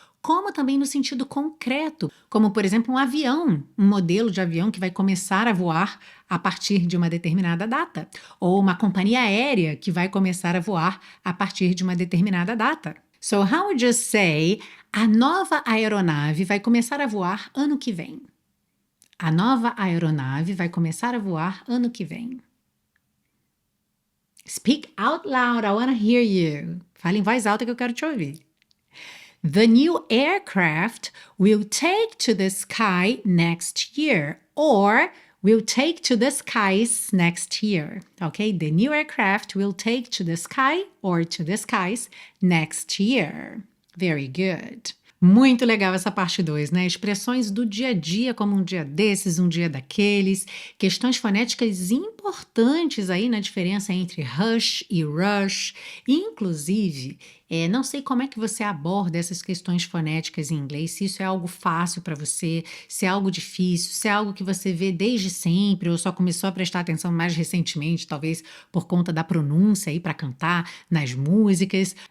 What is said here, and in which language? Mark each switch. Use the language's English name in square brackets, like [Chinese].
[Portuguese] Como também no sentido concreto, como, por exemplo, um avião, um modelo de avião que vai começar a voar a partir de uma determinada data, ou uma companhia aérea que vai começar a voar a partir de uma determinada data. [English] So how would you say, [Portuguese] a nova aeronave vai começar a voar ano que vem? A nova aeronave vai começar a voar ano que vem. [English] Speak out loud, I want to hear you. [Portuguese] Fale em voz alta que eu quero te ouvir. [English] The new aircraft will take to the sky next year, or will take to the skies next year, okay? The new aircraft will take to the sky or to the skies next year. Very good. [Portuguese] Muito legal essa parte 2, né? Expressões do dia a dia, como um dia desses, um dia daqueles. Questões fonéticas importantes aí na diferença entre hush e rush. Inclusive, não sei como é que você aborda essas questões fonéticas em inglês, se isso é algo fácil para você, se é algo difícil, se é algo que você vê desde sempre ou só começou a prestar atenção mais recentemente, talvez por conta da pronúncia aí para cantar nas músicas.